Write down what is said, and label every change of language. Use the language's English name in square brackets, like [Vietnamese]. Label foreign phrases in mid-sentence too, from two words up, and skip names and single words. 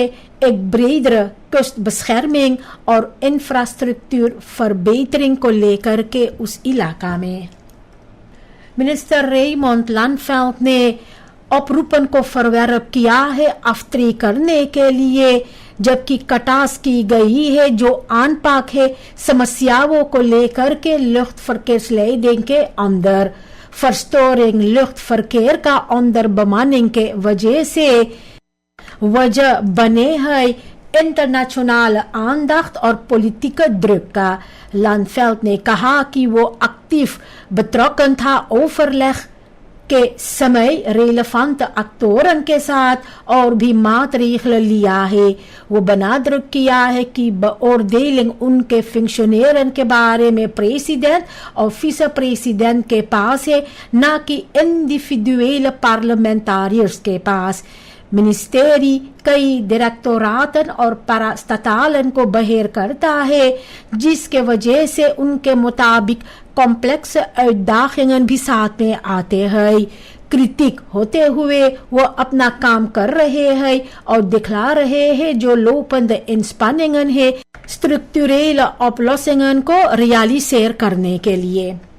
[Caribbean Hindustani] एक [Dutch] breder kustbescherming [Caribbean Hindustani] और [Dutch] infrastructuur verbetering [Caribbean Hindustani] को लेकर के उस इलाका में मिनिस्टर रेमोंड लानवेल्ड ने oproepen को verwerp किया है aftree करने के लिए जबकि कटास की गई है जो aanpak है समस्याओं को लेकर के luchtverkeersleiding के अंदर [Dutch] verstoring luchtverkeer [Caribbean Hindustani] का अंदर bemanning के वजह से वजह बने है [Dutch] internationale aandacht [Caribbean Hindustani] और [Dutch] politieke druk [Caribbean Hindustani] का लानवेल्ड ने कहा कि वो [Dutch] actief betrokken [Caribbean Hindustani] था overleg के समय [Dutch] relevante actoren [Caribbean Hindustani] के साथ और भी maatregelen लिया है वो benadrukt किया है कि beoordeling उनके functioneren के बारे में president और vice-president के पास है ना कि [Dutch] individuele parlementariërs [Caribbean Hindustani] के पास मिनिस्ट्री कई डायरेक्टोराटन और पारास्टाटालन को बहर करता है, जिस के वजह से उन के मुताबिक [Dutch] complexe taken [Caribbean Hindustani] भी साथ में आते हैं. क्रिटिक होते हुए वह अपना काम कर रहे हैं और दिखला रहे हैं जो [Dutch] lopende inspanningen [Caribbean Hindustani] है [Dutch] structurele oplossingen [Caribbean Hindustani] को रियालिसेर करने के लिए.